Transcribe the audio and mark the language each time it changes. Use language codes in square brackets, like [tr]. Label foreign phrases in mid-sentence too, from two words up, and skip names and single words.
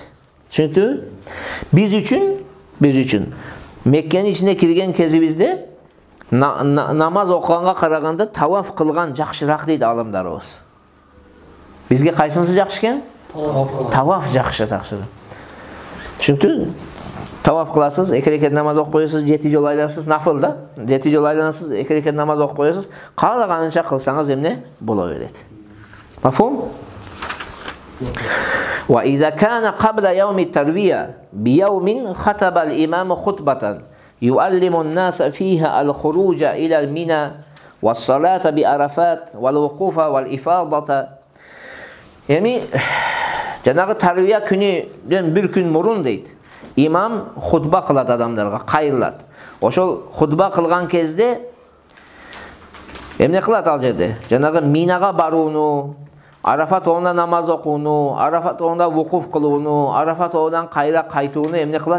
[ky] Чүнкү биз үчүн Меккенин ичине кирген кезибизде намаз окуганга караганда таваф кылган жакшыраак дейт алымдарыбыз. Бизге кайсынысы жакшы экен? Таваф жакшы таксыр. Чүнкү таваф кыласыз, 2 рекет намаз окуп коесуз, 7 жол айланасыз, нафыл да. 7 жол айланасыз, 2 рекет намаз окуп коесуз, каалаганынча кылсаңыз эмне? Боло берет. [ar] مفهوم؟ وإذا كان قبل يوم التروية بيوم خطب الإمام خطبة يعلم الناس فيها الخروج إلى منى والصلاة بعرفات والوقوف والإفاضة. [ky] Эми жанагы тарвия күнүдөн бир күн мурун дейт. Имам хутба кылат адамдарга, кайрылат. Ошол хутба кылган кезде эмне кылат ал жерде? Жанагы Минага барууну, Арафат оңда намаз окууну, Арафат оңда вукуф кылууну, Арафат оңдан кайра кайтууну эмне кылат?